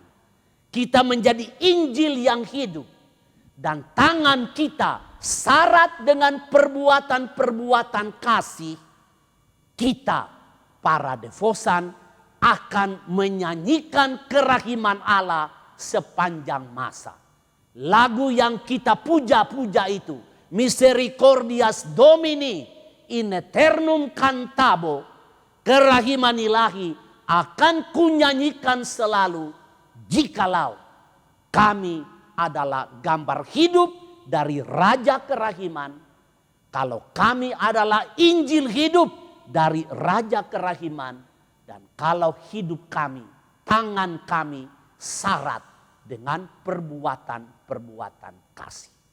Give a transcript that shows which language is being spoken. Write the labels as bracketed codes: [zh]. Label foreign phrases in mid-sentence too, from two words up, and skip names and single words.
[id] Kita menjadi Injil yang hidup. Dan tangan kita syarat dengan perbuatan-perbuatan kasih. Kita para devosan akan menyanyikan kerahiman Allah sepanjang masa. Lagu yang kita puja-puja itu. [la] Misericordias Domini in eternum cantabo. [id] Kerahiman ilahi akan kunyanyikan selalu. Jikalau kami adalah gambar hidup dari Raja Kerahiman. Kalau kami adalah Injil hidup dari Raja Kerahiman. Dan kalau hidup kami, tangan kami syarat dengan perbuatan-perbuatan kasih.